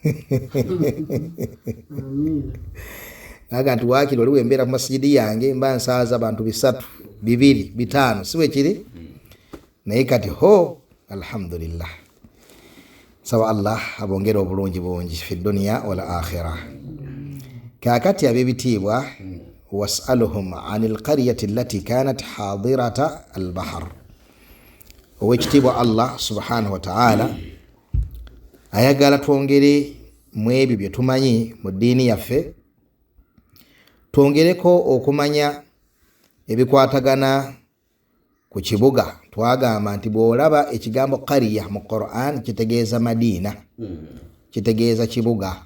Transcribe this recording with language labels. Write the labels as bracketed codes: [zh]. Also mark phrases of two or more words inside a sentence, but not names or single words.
[lg] Naga nti waakiri oli wembeera ku masijidi yange mba nsaaza abantu 3, 2, 5 si bwe kiri, naye kati alhamdulillah. Saba Allah abongera obulungi bungi [ar] في الدنيا والآخرة. [lg] Kakati ab'ebitiibwa, [ar] واسألهم عن القرية التي كانت حاضرة البحر. [lg] Owekitiibwa Allah [ar] سبحانه وتعالى [lg] ayagala twongere mu ebyo bye tumanyi mu ddiini yaffe, twongereko okumanya ebikwatagana ku kibuga. Twagamba nti bw'olaba ekigambo qariya mu Qur'an kitegeeza Madina, kitegeeza kibuga.